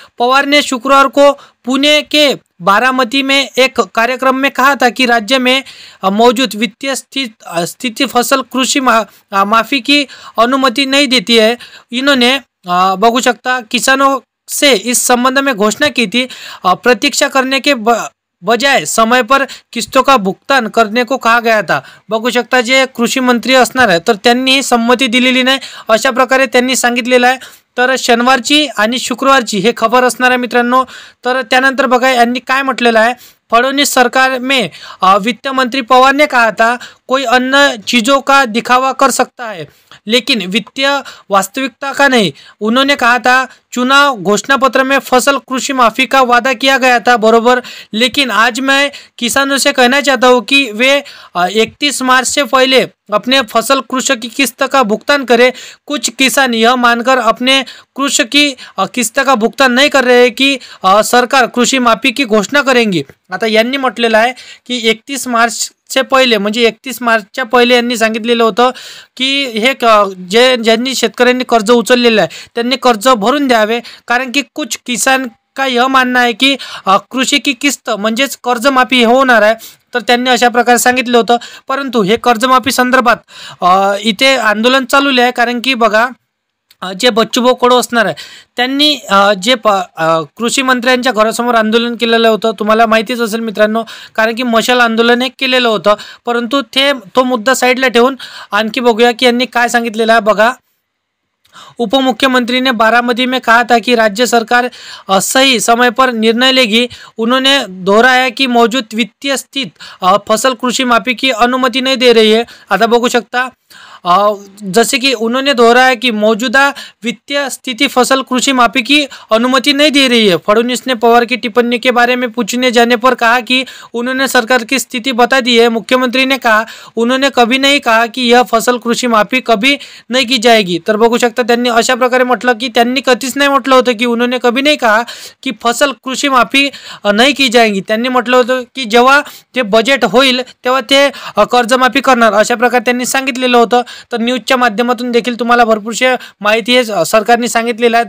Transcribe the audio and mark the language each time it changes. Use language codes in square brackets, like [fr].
[hi] पवार ने शुक्रवार को पुणे के बारामती में एक कार्यक्रम में कहा था कि राज्य में मौजूद वित्तीय स्थिति फसल कृषि माफी की अनुमति नहीं देती है। इन्होंने [mr] बघू शकता, [hi] किसानों से इस संबंध में घोषणा की थी। प्रतीक्षा करने के बजाय समय पर किस्तों का भुगतान करने को कहा गया था। [mr] बघू शकता, जे कृषी मंत्री असणार आहे तर त्यांनी संमती दिलेली नाही, अशा प्रकारे त्यांनी सांगितलेलं आहे। तर शनिवारची आणि शुक्रवारची हे खबर असणार आहे मित्रांनो। तर त्यानंतर बघा, यांनी काय म्हटलेलं आहे, [hi] फडणवीस सरकार में वित्त मंत्री पवार ने कहा था, कोई अन्य चीज़ों का दिखावा कर सकता है लेकिन वित्तीय वास्तविकता का नहीं। उन्होंने कहा था, चुनाव घोषणा पत्र में फसल कृषि माफी का वादा किया गया था, बरोबर। लेकिन आज मैं किसानों से कहना चाहता हूँ कि वे 31 मार्च से पहले अपने फसल कृषि की किस्त का भुगतान करें। कुछ किसान यह मानकर अपने कृषि की किस्त का भुगतान नहीं कर रहे कि सरकार कृषि माफी की घोषणा करेंगी। [mr] आता यांनी म्हटलेलं आहे की 31 मार्च से पहिले म्हणजे 31 मार्चच्या पहिले यांनी सांगितलेलं होतं की हे ज्यांनी शेतकऱ्यांनी कर्ज उचललेलं आहे त्यांनी कर्ज भरून द्यावे, कारण की [hi] कुछ किसान का यह मानना है की कृषी की किस्त [mr] म्हणजेच कर्जमाफी होणार आहे। तर त्यांनी अशा प्रकारे सांगितलं होतं। परंतु हे कर्जमाफी संदर्भात इथे आंदोलन चालू आहे, कारण की बघा, जे बच्चूभाऊ कडू असणार आहे त्यांनी जे कृषी मंत्र्यांच्या घरासमोर आंदोलन केलेलं होतं, तुम्हाला माहितीच असेल मित्रांनो, कारण की मशाल आंदोलन हे केलेलं होतं। परंतु तो मुद्दा साईडला ठेवून आणखी बघूया की यांनी काय सांगितलेलं आहे। [hi] बघा, उप मुख्यमंत्री ने बारामती में कहा था कि राज्य सरकार सही समय पर निर्णय लेगी। उन्होंने दोहराया कि मौजूद वित्तीय स्थिति फसल कृषि माफी की अनुमति नहीं दे रही है। [mr] आता बघू शकता, [hi] जैसे कि उन्होंने दोहराया कि मौजूदा वित्तीय स्थिति फसल कृषि माफी की अनुमति नहीं दे रही है। फडणवीस ने पवार की टिप्पणी के बारे में पूछने जाने पर कहा कि उन्होंने सरकार की स्थिति बता दी है। मुख्यमंत्री ने कहा, उन्होंने कभी नहीं कहा कि यह फसल कृषि माफी कभी नहीं की जाएगी। [mr] तर बघू शकता, त्यांनी अशा प्रकारे म्हटलं की त्यांनी कधीच नाही म्हटलं होतं की [hi] उन्होंने कभी नहीं कहा की फसल कृषि माफी नहीं की जाएगी। [mr] त्यांनी म्हटलं होतं की जेव्हा ते बजेट होईल तेव्हा ते कर्जमाफी करणार, अशा प्रकारे त्यांनी सांगितलेलं होतं। तर न्यूजच्या माध्यमातून देखील तुम्हाला भरपूरशी माहिती आहे सरकारने सांगितलेलं आहे।